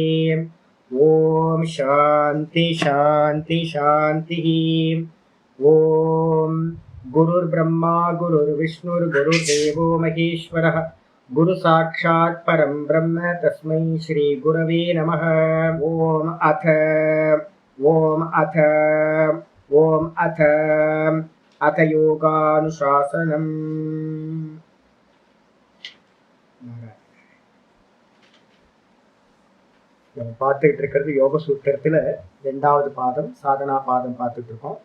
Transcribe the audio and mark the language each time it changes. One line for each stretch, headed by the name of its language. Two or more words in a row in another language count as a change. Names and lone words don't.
Sanskrit: ॐ शान्ति शान्ति शान्ति. ॐ गुरुर् ब्रह्मा गुरुर् विष्णुर् गुरुर्देवो महेश्वरः गुरु साक्षात् परं ब्रह्म तस्मै श्री गुरवे नमः. ॐ अथ योगानुशासनम्.
Tamil: நம்ம பார்த்துக்கிட்டு இருக்கிறது யோக சூத்திரத்துல 2வது பாதம் சாதனா பாதம் பார்த்துட்டு இருக்கோம்.